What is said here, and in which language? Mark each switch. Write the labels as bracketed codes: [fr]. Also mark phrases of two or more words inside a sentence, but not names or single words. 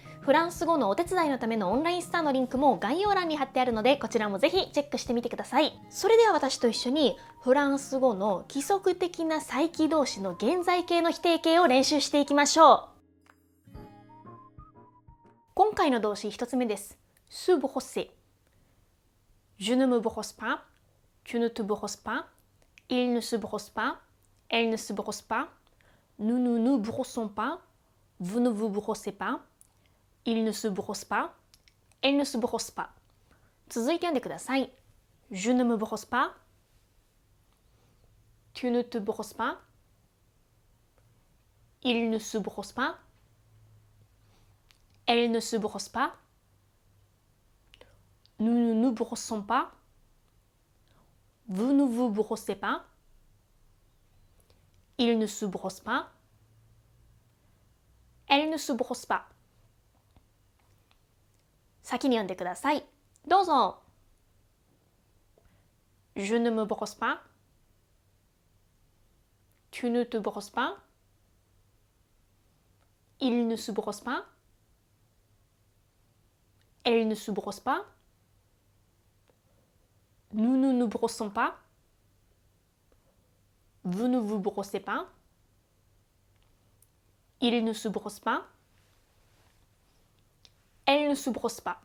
[ja] フランス語のお手伝いのためのオンラインスターのリンクも概要欄に貼ってあるので、こちらもぜひチェックしてみてください。それでは私と一緒にフランス語の規則的な再起動詞の現在形の否定形を練習していきましょう。今回の動詞1つ目です。 [fr] se brosser。Je ne me brosse pas, tu ne te brosses pas, il ne se brosse pas, elle ne se brosse pas, nous ne nous brossons pas, vous ne vous brossez pas, il ne se brosse pas, elle ne se brosse pas。 [ja] 続いて読んでください。 [fr] Je ne me brosse pas, tu ne te brosses pas, il ne se brosse pas, elle ne se brosse pas, nous ne nous brossons pas, vous ne vous brossez pas, il ne se brosse pas, elle ne se brosse pas。 [ja] 先に読んでください。 [fr] どうぞ。Je ne me brosse pas, tu ne te brosses pas, il ne se brosse pas, elle ne se brosse pas, nous ne nous brossons pas, vous ne vous brossez pas, il ne se brosse pas, elle ne se brosse pas。